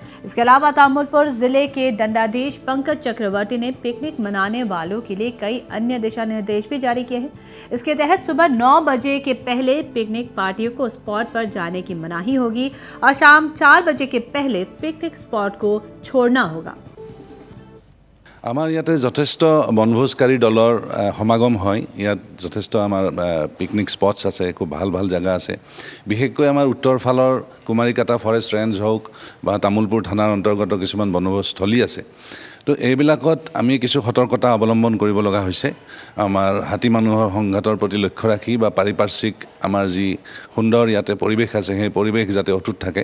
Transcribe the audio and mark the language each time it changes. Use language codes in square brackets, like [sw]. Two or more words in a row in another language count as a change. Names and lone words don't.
[hi] इसके अलावा तामुलपुर जिले के दंडाधीश पंकज चक्रवर्ती ने पिकनिक मनाने वालों के लिए कई अन्य दिशा निर्देश भी जारी किए हैं। इसके तहत सुबह 9 बजे के पहले पिकनिक पार्टियों को स्पॉट पर जाने की मनाही होगी और शाम 4 बजे के पहले पिकनिक स्पॉट को छोड़ना होगा। [as] আমাৰ ইয়াতে যথেষ্ট বনভোজকাৰী দলৰ সমাগম হয়। ইয়াত যথেষ্ট আমাৰ [en] picnic spots [as] আছে, খুব ভাল ভাল জায়গা আছে। বিশেষকৈ আমাৰ উত্তৰ ফালৰ কুমাৰীকাটা ফৰেষ্ট ৰেঞ্জ হওক বা তামুলপুৰ থানাৰ অন্তৰ্গত কিছুমান বনভোজস্থলী আছে। তো এইবিলাকত আমি কিছু সতৰ্কতা অৱলম্বন কৰিব লগা হৈছে। আমাৰ হাতী মানুহৰ সংঘাতৰ প্ৰতি লক্ষ্য ৰাখি বা পাৰিপাৰ্শ্বিক আমাৰ যি সুন্দৰ ইয়াতে পৰিৱেশ আছে সেই পৰিৱেশ যাতে অটুট থাকে।